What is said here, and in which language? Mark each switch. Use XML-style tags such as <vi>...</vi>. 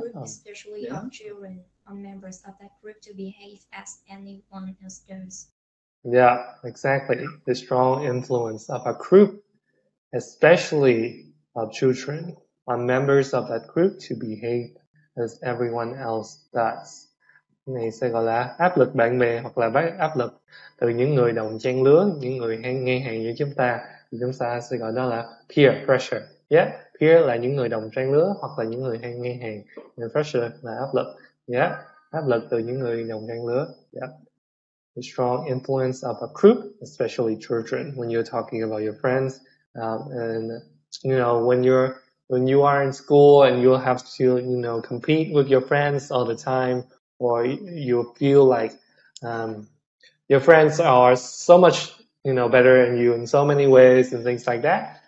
<en>group, especially of children, on members of that group to behave as anyone else does. yeah, exactly. The strong influence of a group especially of children or members of that group to behave as everyone else does.</en> <vi>Này sẽ gọi là áp lực bạn bè hoặc là áp lực từ những người đồng trang lứa, những người hay ngang hàng như chúng ta, thì chúng ta sẽ gọi đó là peer pressure.</vi> <en>Yeah,</en> <vi>peer là những người đồng trang lứa hoặc là những người hay ngang hàng, and pressure là áp lực. Yeah, áp lực từ những người đồng trang lứa.</vi> <en>Yeah. The strong influence of a group, especially children, when you're talking about your friends, and when you are in school and you have to compete with your friends all the time, or you feel like your friends are so much better than you in so many ways and things like that.</en>